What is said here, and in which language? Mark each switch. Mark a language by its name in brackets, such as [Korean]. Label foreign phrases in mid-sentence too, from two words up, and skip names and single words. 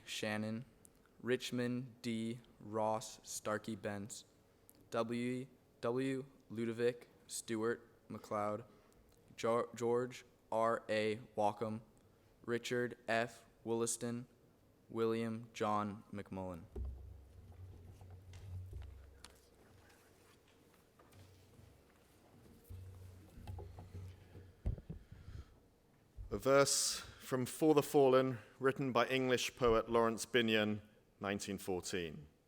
[English] Shannon, Richmond D. Ross Starkey Bentz, W. Ludovic Stewart McLeod, George R. A. Walkham, Richard F. Williston, William John McMullen. A verse from For the Fallen, written by English poet Lawrence Binyon, 1914.